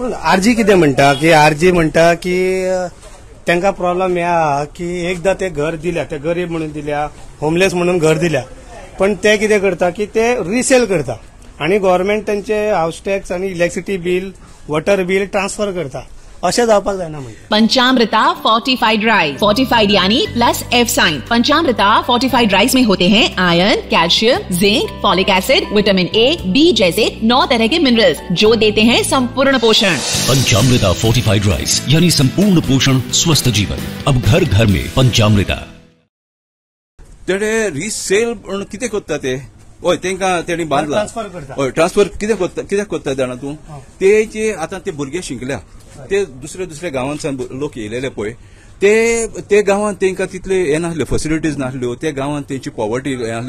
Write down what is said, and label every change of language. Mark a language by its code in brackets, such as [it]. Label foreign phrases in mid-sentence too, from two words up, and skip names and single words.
[kok] आरजी कितें म्हणटा की आरजी म्हणटा की तांकां प्रॉब्लेम हे आहा की एकदां ते घर दिल्या, ते गरीब म्हणून दिल्या, होमलेस म्हणून घर दिल्या, पण ते कितें करता की ते रिसेल करता आनी गव्हर्नमेंट तांचे [en] house tax [kok] आनी [en] electricity bill, water bill [kok] ट्रान्सफर करता. अशें जावपाक जायना. [hi] पंचामृता [en] fortified rice, [hi] फोर्टिफाइड यानी [en] plus F sign. [hi] पंचामृता [en] fortified rice [hi] में होते हैं [en] iron, calcium, zinc, folic acid, vitamin A, B [hi] जैसे 9 तरह के मिनरल्स जो देते हैं संपूर्ण पोषण. पंचामृता [en] fortified rice [hi] यानी संपूर्ण पोषण, स्वस्थ जीवन. अब घर घर में पंचामृता. [kok] तेणे रिसेल म्हणून कितें कोत्ता ते हय तांकां तेणी बांदला ट्रान्सफर करता. हय ट्रान्सफर कित्याक कोत्ता जाणा तूं ते जे आतां ते भुरगे शिकल्या ते दुसऱ्या गांवांसान लोक येयलेले पळय ते गांवांत तांकां तितले हे नासल्यो फेसिलिटीज नासल्यो त्या गांवांत तेंची पॉवर्टी हे नासली